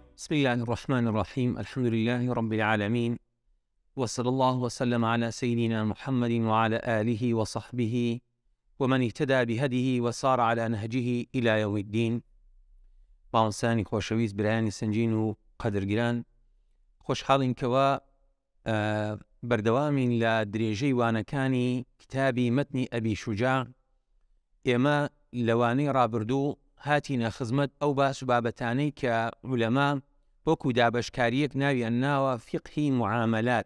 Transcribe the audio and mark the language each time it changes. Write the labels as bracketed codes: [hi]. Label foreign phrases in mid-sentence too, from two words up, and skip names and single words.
[ar] بسم الله الرحمن الرحيم. الحمد لله رب العالمين، وصلى الله وسلم على سيدنا محمد وعلى آله وصحبه ومن اهتدى بهديه وصار على نهجه إلى يوم الدين. [ckb] باوەسانی خۆشەویست برایانی سنجین و قەدرگران، خۆشحاڵین کەوا بەردەوامین لە درێژەی وانەکانی کتابی مەتنی ئەبی شوجاع. ئێمە لەوانەی ڕابردوو هاتینە خزمەت ئەو باس و بابەتانەی کە عولەما وەکو دابەشکاریەک ناویان ناوە فقهی معاملات.